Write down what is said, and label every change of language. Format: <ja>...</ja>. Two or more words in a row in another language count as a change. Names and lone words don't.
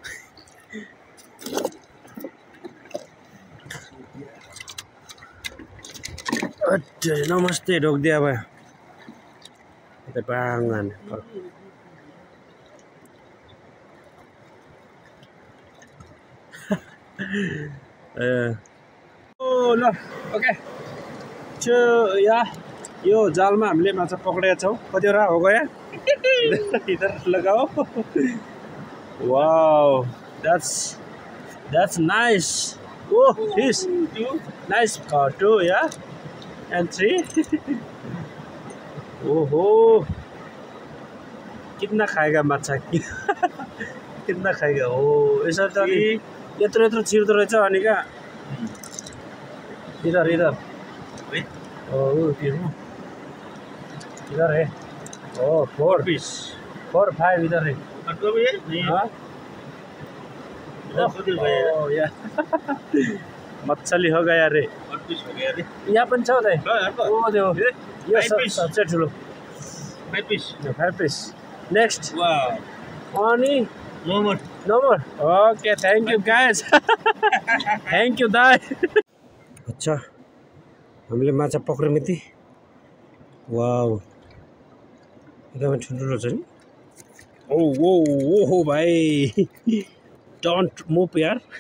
<ne>नमस्ते ढोकिदिया भयो यता पाङ हान्ने ल ओके यो जालमा हामीले माछा पक्रेका छौँ कतिवटा</ne> <hi>हो गयो इधर लगाओ</hi> <en>wow that's nice oh fish nice 2 yeah and 3</en> <ne>ओहो</ne> <hi>कितना खाएगा</hi> <ne>माछा</ne> <hi>कितना खाएगा</hi> <ne>ओ यसरी त अनि यत्रो छिर्दो रहेछ अनि</ne> <hi>क्या इधर</hi> <ne>ओ</ne> <hi>इधर है ओ 4 पीस 4 5 इधर है मछली हो गया रे</hi> <ne>यहाँ पनि छ ओ देऊ यो</ne> <hi>सबसे ठुलो</hi> <ne>5</ne> <en>piece next</en> <ne>अनि</ne> <en>no more okay thank you guys thank you</en> <ne>दाइ अच्छा हामीले माछा पक्र्यौँ यति वाउ एकदमै ठुल्ठुलो छ नि ओ भाइ</ne> <en>don't move</en> <ne>यार</ne>